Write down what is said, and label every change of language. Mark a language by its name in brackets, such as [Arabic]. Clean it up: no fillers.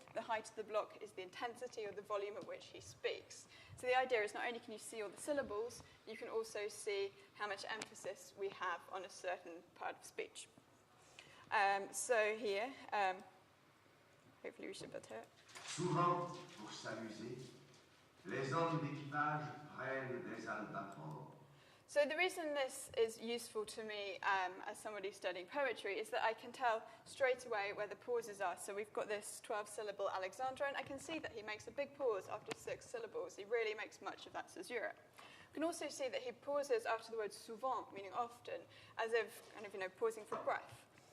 [English] The height of the block is the intensity or the volume at which he speaks. So the idea is not only can you see all the syllables, you can also see how much emphasis we have on a certain part of speech. So here, hopefully we should be able to hear it. [French] Souvent, pour s'amuser, les hommes d'équipage prennent des albatros. [English] So the reason this is useful to me as somebody studying poetry is that I can tell straight away where the pauses are. So we've got this 12-syllable Alexandrine. I can see that he makes a big pause after 6 syllables. He really makes much of that caesura. You can also see that he pauses after the word souvent, meaning often, as if kind of, pausing for breath.